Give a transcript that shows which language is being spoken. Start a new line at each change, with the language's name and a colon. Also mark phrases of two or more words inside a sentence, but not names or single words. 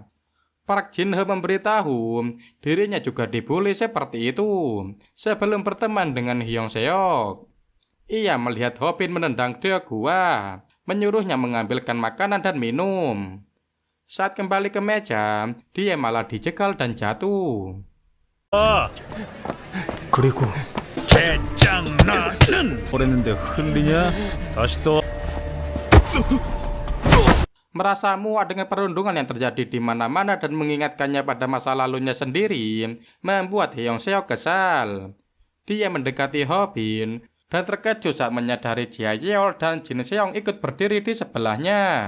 Indonesian: Park Jin-ho memberitahu dirinya juga dibully seperti itu sebelum berteman dengan Hyung Seok. Ia melihat Hobin menendang Deokua, menyuruhnya mengambilkan makanan dan minum. Saat kembali ke meja, dia malah dijegal dan jatuh.
Korean: 그리고 개짱나는 그랬는데 흘리냐? 다시 또.
Indonesian: Merasa muak dengan perundungan yang terjadi di mana-mana dan mengingatkannya pada masa lalunya sendiri, membuat Hyung Seok kesal. Dia mendekati Hobin dan terkejut saat menyadari Jia Yeol dan Jin Seong ikut berdiri di sebelahnya.